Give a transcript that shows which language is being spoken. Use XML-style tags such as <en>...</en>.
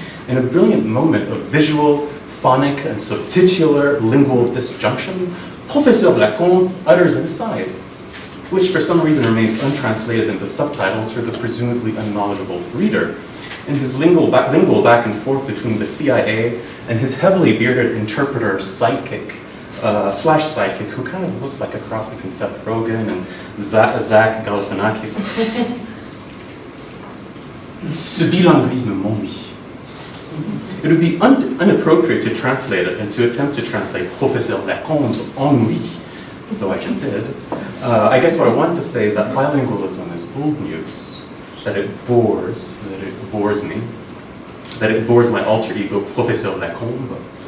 <en>In a brilliant moment of visual, phonic, and subtitular lingual disjunction, Professeur Lacombe utters an aside, which for some reason remains untranslated in the subtitles for the presumably unknowledgeable reader. In his lingual back and forth between the CIA and his heavily bearded interpreter sidekick, slash sidekick, who kind of looks like a cross between Seth Rogen and Zach Galifianakis.</en> <fr>Ce bilinguisme m'ennuie.</fr> <en>It would be inappropriate to translate it and to attempt to translate Professeur Lacombe's ennui, though I just did. I guess what I want to say is that bilingualism is old news. That it bores me, that it bores my alter ego, Professeur Lacombe.</en>